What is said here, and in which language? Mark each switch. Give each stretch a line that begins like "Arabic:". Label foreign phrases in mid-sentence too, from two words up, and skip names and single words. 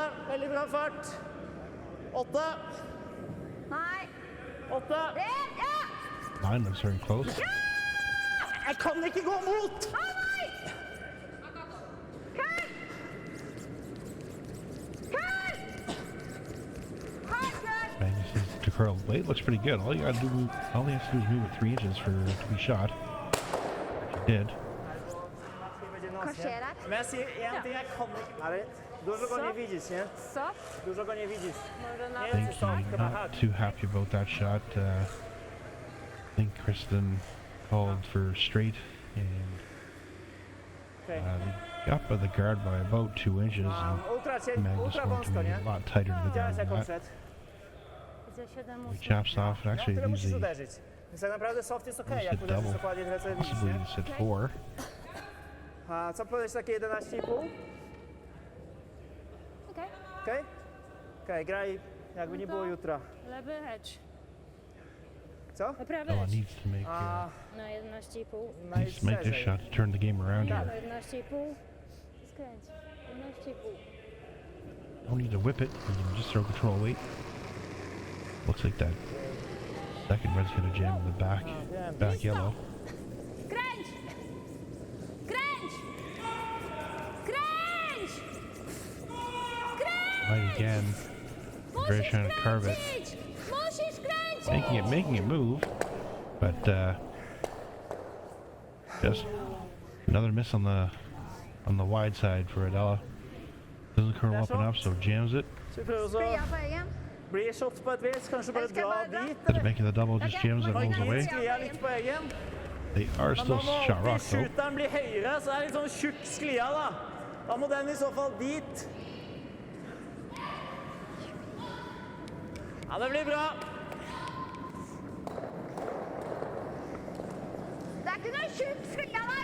Norwegian: Veldig bra fart. Åtte. Nei, Åtte. rett, ja!
English: 9 looks very close.
Norwegian: Jeg kan ikke gå mot! Å nei! Kør! Kør! Kør, kør!
English: Magnus is to curl. Weight looks pretty good. All he has to do is move it 3 inches for it to be shot. He did.
Norwegian: Hva skjer her? Men jeg sier en ting, jeg kan ikke.
Polish: Ale dużo go nie widzisz, nie?
Norwegian: Så,
Polish: Dużo go nie widzisz.
Norwegian: når den
English: I
Norwegian: er
English: think he's not too happy about that shot. I think Kristen called for straight, and Okay. they got by the guard by about 2 inches. And Magnus Ultra wanted to
Polish: wąsko,
English: be
Polish: nie?
English: a lot tighter to the
Polish: Widziałeś
English: ground
Polish: jak
English: than
Polish: on
English: that.
Polish: szedł? Widzę 7
English: He
Polish: ósmych.
English: chops off, and
Polish: No,
English: actually
Polish: tyle
English: leaves
Polish: musisz
English: the
Polish: uderzyć. Więc tak naprawdę soft jest okej,
English: Almost
Polish: jak
English: hit
Polish: uderzysz
English: double.
Polish: dokładnie tyle co widzisz,
English: possibly
Polish: nie?
English: just hit 4.
Polish: A co powiesz takie 11,5? Okej, Okej? Okej, graj jakby nie było jutra. lewy hedge. Co? Prawy
English: Oh,
Polish: hedge.
English: needs to make A
Polish: Na 11,5.
English: needs to make this shot to turn the game around
Polish: Na
English: here.
Polish: 11,5. Skręć. 11,5.
English: Don't need to whip it. You can just throw control weight. Looks like that second red's gonna jam in the back yellow.
Polish: Kręć! Kręć! Kręć! Kręć!
English: Right again. Very
Polish: Musisz
English: trying to carve it.
Polish: kręcić! Musisz kręcić!
English: Making it move, but just another miss on the wide side for Adela. Doesn't curl up enough, so jams it.
Norwegian: Så vi prøver å Sklia på egen. bli shot på et vis, kanskje bare Eller skal dra jeg bare dit. dra?
English: Instead of making the double, just jams it and rolls away.
Norwegian: Sklia litt på egen.
English: They are
Norwegian: Men
English: still
Norwegian: da må
English: shot rock
Norwegian: alltid
English: though.
Norwegian: shooteren bli høyere, så det er litt sånn tjukk sklia da. Da må den i så fall dit. Ja, det blir bra. Det er ikke noe tjukk sklia, nei.